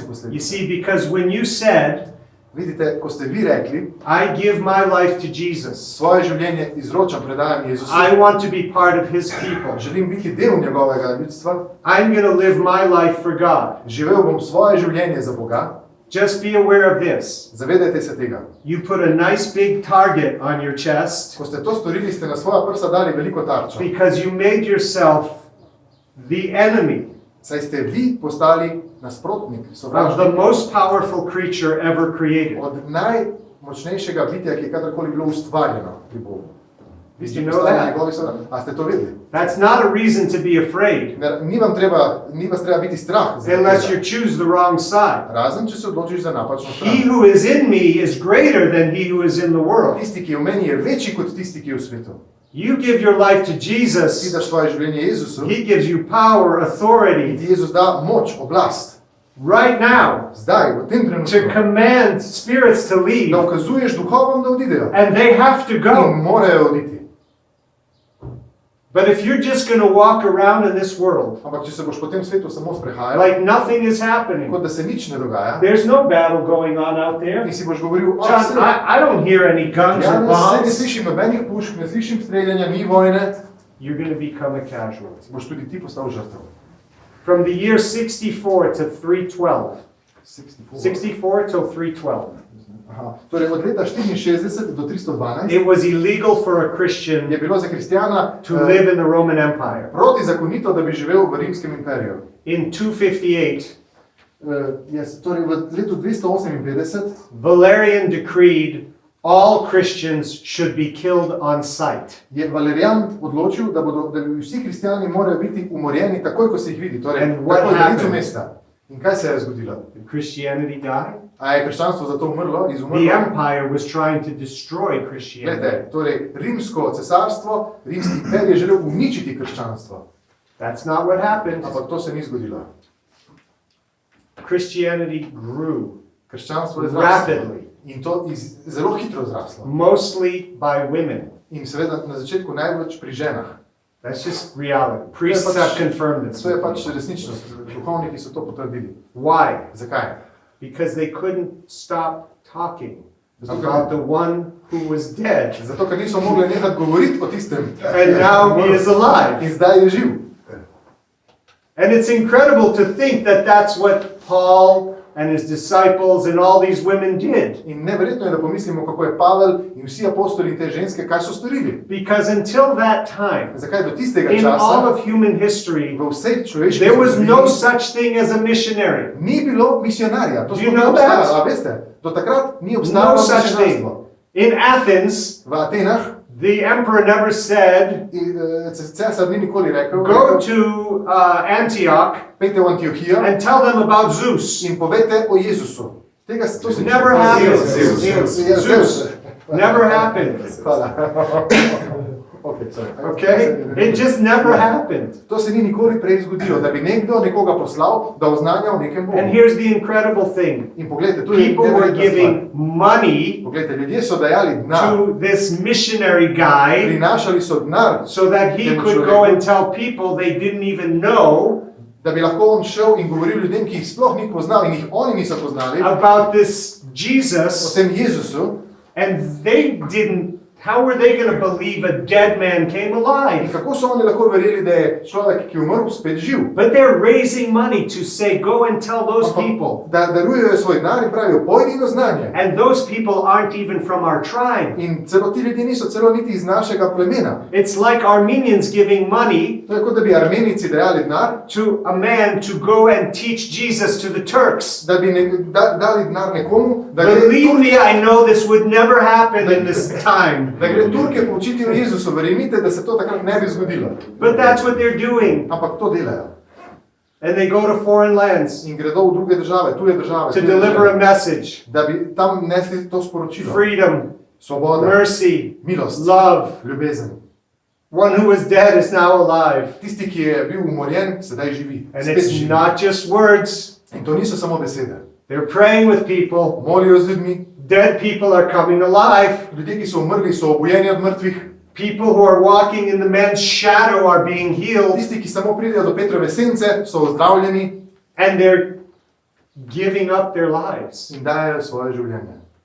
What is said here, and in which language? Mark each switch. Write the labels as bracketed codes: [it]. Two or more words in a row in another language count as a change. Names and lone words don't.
[en] You [sl] posledice. [en] see, because when you said, [sl] Vidite, ko ste vi rekli, [en] I give my life to Jesus, [sl] svoje življenje izročam, predajam Jezusu, [en] I want to be part of his people, [sl] želim biti del njegovega ljudstva, [en] I'm going to live my life for God. [sl] živel bom svoje življenje za Boga, [en] Just be aware of this. [sl] zavedajte se tega. [en] You put a nice big target on your chest [sl] Ko ste to storili, ste na svoja prsa dali veliko tarčo, [en] because you made yourself the enemy [sl] saj ste vi postali nasprotnik, [en] of the [sl] sovražnik [en] most powerful creature ever created. [sl] od najmočnejšega bitja, ki je kadarkoli bilo ustvarjeno pri Bogu. [en] Did you know that? [sl] A ste to vedeli? [en] That's not a reason to be afraid, [sl] Ni vas treba biti strah. [en] unless you choose the wrong side. [sl] Razen, če se odločiš za napačno stran. [en] He who is in me is greater than he who is in the world. [sl] Tisti, ki je v meni, je večji kot tisti, ki je v svetu. [en] You give your life to [sl] Ti [en] Jesus, [sl] daš svoje življenje Jezusu, [en] he gives you power, [sl] in [en] authority, [sl] ti Jezus da moč, oblast. [en] right now, [sl] Zdaj, v tem [en] to [sl] trenutku, [en] command spirits to [sl] da [en] leave, [sl] ukazuješ duhovom, da odidejo. [en] and they have to [sl] In [en] go. [sl] morajo oditi. [en] But if you're just going to walk around in this world [sl] Ampak če se boš po tem svetu samo sprehajal, [en] like nothing is happening, [sl] kot da se nič ne dogaja, [en] there's no battle going on out there. [sl] in si boš govoril, [en] John, I don't hear any guns [sl] ja, [en] or [sl] ne [en] bombs. [sl] slišim nobenih pušk, ne slišim streljanja, ni vojne, [en] You're going to become a casualty. [sl] boš tudi ti postal žrtev. [en] From the year 64 to 312. [sl] 64. [en] 64 till 312. [sl] Aha. Torej, od leta 64 do 312 [en] It was illegal for a [sl] je [en] Christian [sl] bilo za kristjana [en] to live in the Roman Empire. [sl] protizakonito, da bi živel v rimskem imperiju. [en] In 258, [sl] Torej, v letu 258 [en] Valerian decreed all Christians should be killed on sight. [sl] je Valerijan odločil, da bi vsi kristjani morajo biti umorjeni takoj, ko se jih vidi, torej [en] And what [sl] takoj na licu [en] happened? [sl] mesta. In kaj se je zgodilo? [en] Did Christianity die? [sl] A je krščanstvo zato umrlo, [en] The [sl] izumrlo? [en] empire was trying to destroy Christianity. [sl] Glede, torej, rimsko cesarstvo, rimski imperij je želel uničiti krščanstvo. [en] That's not what happened. [sl] Ampak to se ni zgodilo. [en] Christianity grew [sl] Krščanstvo je zraslo. [en] rapidly, [sl] In to zelo hitro zraslo. [en] mostly by women. [sl] In seveda na začetku največ pri ženah. [en] That's just reality. Priests [sl] pač- [en] have confirmed this. [sl] To je pač resničnost. Duhovniki so to potrdili. [en] Why? [sl] Zakaj? [en] Because they couldn't stop talking [sl] Zato, [en] about [sl] ker, [en] the one who was dead, [sl] zato, ker niso mogli nehati govoriti o tistem. [en] and now he is [sl] In [en] alive. [sl] zdaj je živ. [en] And it's incredible to think that that's what Paul and his disciples and all these women did. [sl] In neverjetno je, da pomislimo, kako je Pavel in vsi apostoli in te ženske, kaj so storili. [en] Because until that time, [sl] Zakaj do tistega [en] in all [sl] časa [en] of human history, [sl] v vsej človeški [en] there was no [sl] zgodovini [en] such thing as a missionary. [sl] ni bilo misionarja. To [en] Do you [sl] sploh ni [en] know that? [sl] obstajalo. A veste, do takrat ni [en] No [sl] obstajalo [en] such thing. [sl] misionarstvo. [en] In Athens, [sl] V Atenah [en] the emperor never said, [sl] cesar ni nikoli rekel, [en] go to Antioch [sl] pejte v Antiohijo [en] and tell them about Zeus. [sl] in povejte o Jezusu. To se [en] Never happened. Zeus. Zeus. Never happened. Hvala. Okay, sorry. Okay? It just never happened. [sl] To se ni nikoli prej zgodilo, da bi nekdo nekoga poslal, da oznanja o nekem Bogu. [en] And here's the incredible thing. [sl] In poglejte, tu je [en] People were [sl] neverjetna stvar. [en] giving money [sl] Poglejte, ljudje so dajali denar, [en] to this missionary guy [sl] prinašali so denar, [en] so that he could go and tell people they didn't even know [sl] da bi lahko on šel in govoril ljudem, ki jih sploh ni poznal in jih oni niso poznali, [en] about this [sl] o [en] Jesus, [sl] tem Jezusu. [en] and they didn't. How were they going to believe a dead man came [sl] In [en] alive? [sl] kako so oni lahko verjeli, da je človek, ki je umrl, spet živ? [en] But they're raising money to say, go and tell those people. [sl] Da darujejo svoj denar in pravijo, pojdi in oznanje. [en] And those people aren't even from our tribe. [sl] In celo ti ljudje niso celo niti iz našega plemena. [en] It's like Armenians giving money [sl] To je kot da bi Armenici dajali denar, [en] to a man to go and teach Jesus to the Turks. [sl] da bi dali denar nekomu, da gre, [en] Believe me, I know this would never happen in this time. [sl] da gre Turke poučiti o Jezusu. Verjemite, da se to takrat ne bi zgodilo. [en] But that's what they're doing. [sl] Ampak to delajo. [en] And they go to foreign lands [sl] In gredo v druge države, tuje države, [en] to [sl] tuje [en] deliver a [sl] države, [en] message. [sl] da bi tam nesli to sporočilo. [en] Freedom, [sl] Svoboda, [en] mercy, [sl] milost, [en] love. [sl] ljubezen. [en] One who was dead is now alive. [sl] Tisti, ki je bil umorjen, sedaj živi. [en] And [sl] Spet [en] it's [sl] živi. [en] not just words. [sl] In to niso samo besede. [en] They're praying with people. [sl] Molijo z ljudmi. [en] Dead people are coming alive. [sl] Ljudje, ki so umrli, so obujeni od mrtvih. [en] People who are walking in the man's shadow are being healed. [sl] Tisti, ki samo pridejo do Petrove sence, so ozdravljeni [en] And they're giving up their lives. [sl] in dajejo svoje življenje.